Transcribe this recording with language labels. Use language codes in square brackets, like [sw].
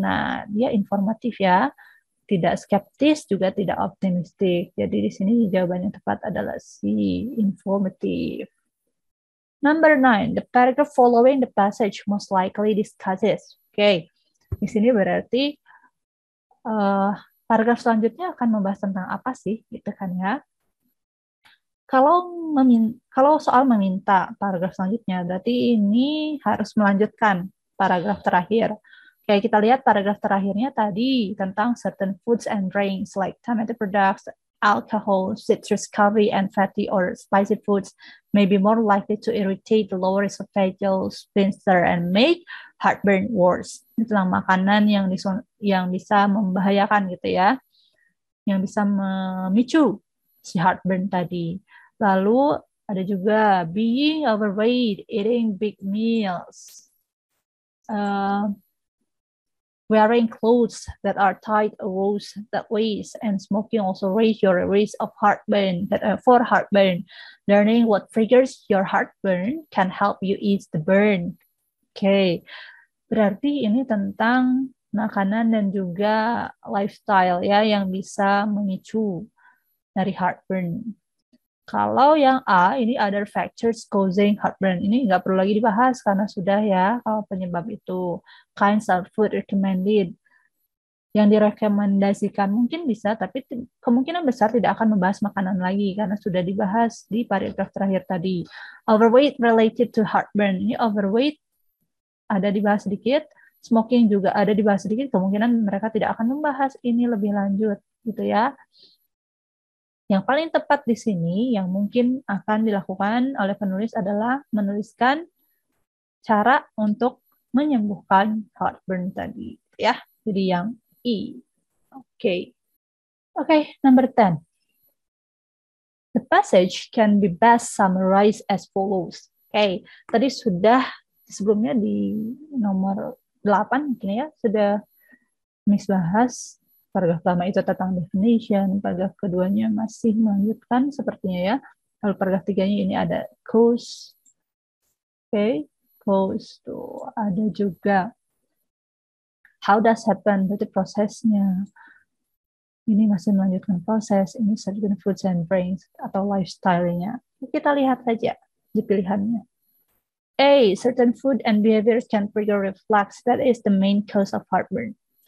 [id] Nah, dia informatif ya, tidak skeptis juga tidak optimistik. Jadi di sini jawaban yang tepat adalah C, informative. [en] Number 9, the paragraph following the passage most likely discusses. [id] Oke, di sini berarti paragraf selanjutnya akan membahas tentang apa sih, gitu kan ya? Kalau soal meminta paragraf selanjutnya, berarti ini harus melanjutkan paragraf terakhir. Oke, kita lihat paragraf terakhirnya tadi tentang [en] certain foods and drinks like tomato products, alcohol, citrus, curry, and fatty or spicy foods may be more likely to irritate the lower esophageal sphincter and make heartburn worse. [id] Itulah makanan yang bisa membahayakan gitu ya, yang bisa memicu si heartburn tadi. Lalu ada juga [en] being overweight, eating big meals, wearing clothes that are tight around the waist, and smoking also raise your risk of heartburn. For heartburn, learning what triggers your heartburn can help you ease the burn. [id] Oke, berarti ini tentang makanan dan juga lifestyle ya yang bisa memicu dari heartburn. Kalau yang A, ini [en] other factors causing heartburn. [id] Ini nggak perlu lagi dibahas karena sudah ya, kalau penyebab itu. [en] Kinds of food recommended. [id] Yang direkomendasikan mungkin bisa, tapi kemungkinan besar tidak akan membahas makanan lagi karena sudah dibahas di paragraf terakhir tadi. [en] Overweight related to heartburn. [id] Ini overweight ada dibahas sedikit, smoking juga ada dibahas sedikit, kemungkinan mereka tidak akan membahas ini lebih lanjut, gitu ya. Yang paling tepat di sini yang mungkin akan dilakukan oleh penulis adalah menuliskan cara untuk menyembuhkan heartburn tadi, ya. Jadi yang E. Oke. [en] Number 10. The passage can be best summarized as follows. [id] Tadi sudah sebelumnya di nomor 8 mungkin ya, sudah bahas. Paragraf pertama itu tentang definition, paragraf keduanya masih melanjutkan sepertinya ya. Lalu paragraf 3-nya ini ada cause. Cause tuh ada juga. [en] How does happen, [id] berarti prosesnya. Ini masih melanjutkan proses, ini certain foods and drinks atau lifestyle-nya. Kita lihat saja di pilihannya. [en] A, certain food and behaviors can trigger reflux. That is the main cause of heartburn.